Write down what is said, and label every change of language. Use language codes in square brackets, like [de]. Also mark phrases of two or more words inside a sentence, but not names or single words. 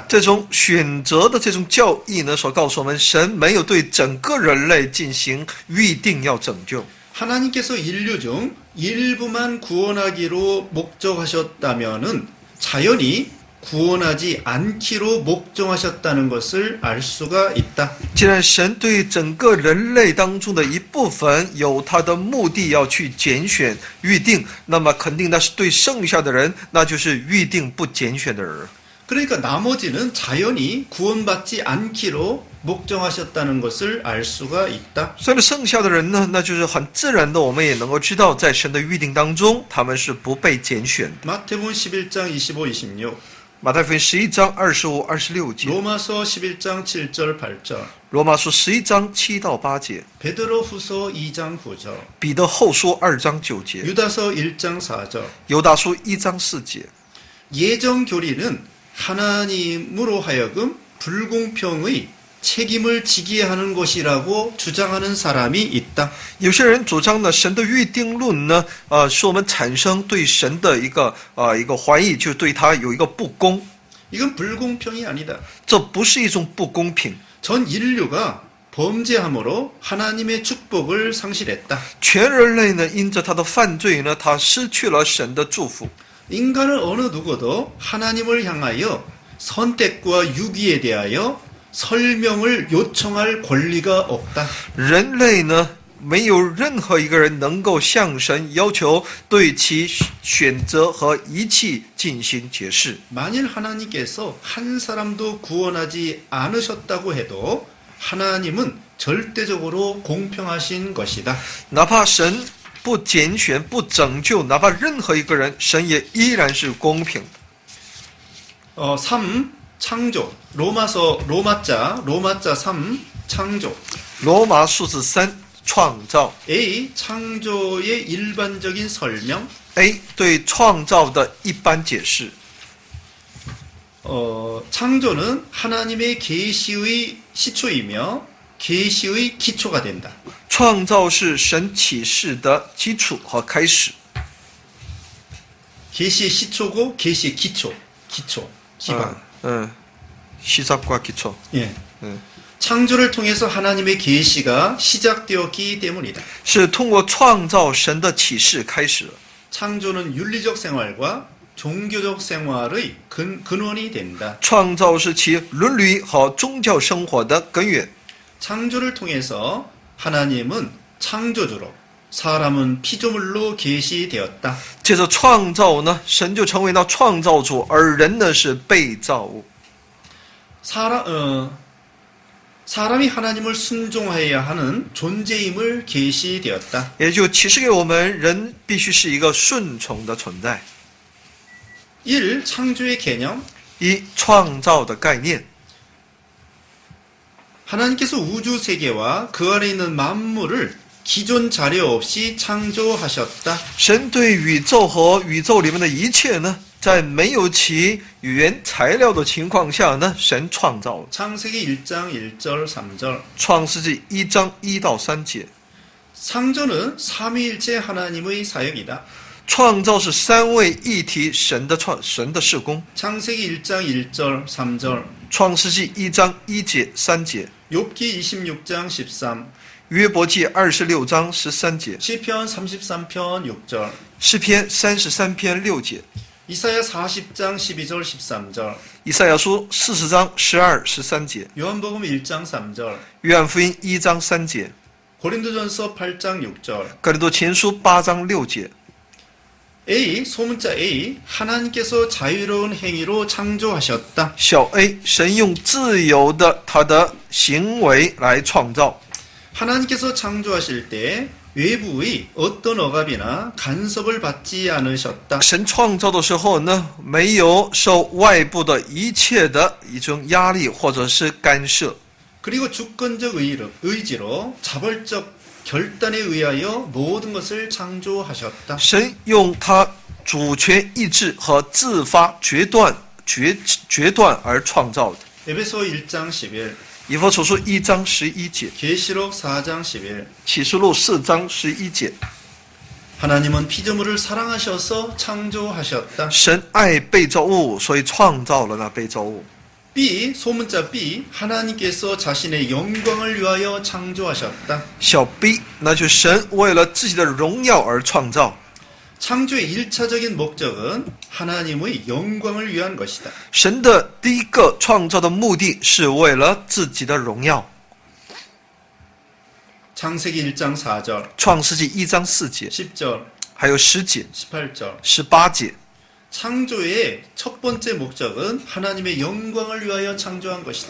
[zh] 这种选择的这种教义呢，所告诉我们，神没有对整个人类进行预定要拯救。 [ko] 하나님께서 인류 중 일부만 구원하기로 목적하셨다면은 자연히 구원하지 않기로 목정하셨다는 것을 알 수가 있다. [zh] 既然神对整个人类当中的一部分有他的目的要去拣选预定，那么肯定那是对剩下的人，那就是预定不拣选的人。 [ko] 그러니까 나머지는 자연히 구원받지 않기로 목정하셨다는 것을 알 수가 있다. [zh] 所以剩下的人呢，那就是很自然的，我们也能够知道，在神的预定当中，他们是不被拣选的。 [ko] 마태복음 11장 25, 26, [zh] 马太福音11章25、26节， [ko] 로마서 11장 7절, 8절, [zh] 罗马书11章7到8节， [ko] 베드로후서 2장 9절, [zh] 彼得后书2章9节， [ko] 유다서 1장 4절. [zh] 犹大书1章4节。 [ko] 예정 교리는 하나님으로 하여금 불공평의 책임을 지게 하는 것이라고 주장하는 사람이 있다. [zh] 有些人主张呢，神的预定论呢，使我们产生对神的一个怀疑，就对他有一个不公。 [ko] 이건 불공평이 아니다. [zh] 这不是一种不公平。 [ko] 전 인류가 범죄함으로 하나님의 축복을 상실했다. [zh] 全人类呢，因着他的犯罪呢，他失去了神的祝福。 [ko] 인간은 어느 누구도 하나님을 향하여 선택과 유기에 대하여 설명을 요청할 권리가 없다. [zh] 人类呢，没有任何一个人能够向神要求对其选择和遗弃进行解释。 [ko] 만일 하나님께서 한 사람도 구원하지 않으셨다고 해도 하나님은 절대적으로 공평하신 것이다. [zh] 哪怕神不拣选、不拯救，哪怕任何一个人，神也依然是公平。 [ko] 3. 창조. 로마자 3. 창조. [zh] 罗马数字3创造 [ko] A. 창조의 일반적인 설명. [zh] A 对创造的一般解释。 [ko] 창조는 하나님의 계시의 시초이며 계시의 기초가 된다. [zh] 创造是神启示的基础和开始。 [ko] 계시의 시초고 계시의 기초. 기반. 시작과 기초. 예. 창조를 통해서 하나님의 계시가 시작되었기 때문이다. [zh] 是通过创造神的启示开始了。 [ko] 창조는 윤리적 생활과 종교적 생활의 근원이 된다. [zh] 创造是其伦理和宗教生活的根源。 [ko] 창조를 통해서 하나님은 창조주로 사람은 피조물로 계시되었다. [zh] 接着创造呢，神就成为了创造主，而人呢是被造物。 [ko] 사람이 하나님을 순종해야 하는 존재임을 계시되었다. [zh] 也就启示给我们，人必须是一个顺从的存在。 [ko] 1. 창조의 개념. [zh] 一、创造的概念。 [ko] 하나님께서 우주 세계와 그 안에 있는 만물을 기존 자료 없이 창조하셨다. [zh] 神对宇宙和宇宙里面的一切呢，在没有其原材料的情况下呢，神创造了。 [ko] 창세기 1장 1절 3절. [zh] 创世纪1章1到3节。 [ko] 창조는 삼위일체 하나님의 사역이다. [zh] 创造是三位一体神的事工。 [ko] 창세기 1장 1절 3절. [zh] 创世纪1章1节3节。 [ko] 욥기 26장 13. [zh] 约伯记26章13节。 [ko] 시편 33편 6절. [zh] 诗篇33篇6节。 [ko] 이사야 40장 12절 13절. [zh] 以赛亚书40章12、13节。 [ko] 요한복음 1장 3절. [zh] 约翰福音1章3节。 [ko] 고린도전서 8장 6절. [zh] 哥林多前书8章6节。 [ko] A. 소문자 A. 하나님께서 자유로운 행위로 창조하셨다. [zh] 小 a 神用自由的他的行为来创造。 [ko] 하나님께서 창조하실 때 외부의 어떤 억압이나 간섭을 받지 않으셨다. [zh] 神创造的时候呢，没有受外部的一切的一种压力或者是干涉。 [ko] 그리고 주권적 의지로 자발적 결단에 의하여 모든 것을 창조하셨다. [zh] 神用他主权意志和自发决断而创造的。 [ko] 에베소 1장 10일. [zh] 以弗所书1章11节。 [ko] 계시록 4장 10일. [zh] 启示录4章11节。 [ko] 하나님은 피조물을 사랑하셔서 창조하셨다. [zh] 神爱被造物，所以创造了那被造物。 [ko] B. 소문자 B. 하나님께서 자신의 영광을 위하여 창조하셨다. [zh] 小 b 那就是神为了自己的荣耀而创造。 [ko] 창조의 1차적인 목적은 하나님의 영광을 위한 것이다. [zh] 神的第一个创造的目的是为了自己的荣耀。 [ko] 창세기 1장 4절, [zh] 创世纪1章4节， [ko] 10절, [zh] 还有10节、 [ko] 18절. [zh] 18节。 [ko] 창조의 첫 번째 목적은 하나님의 영광을 위하여 창조한 것이다.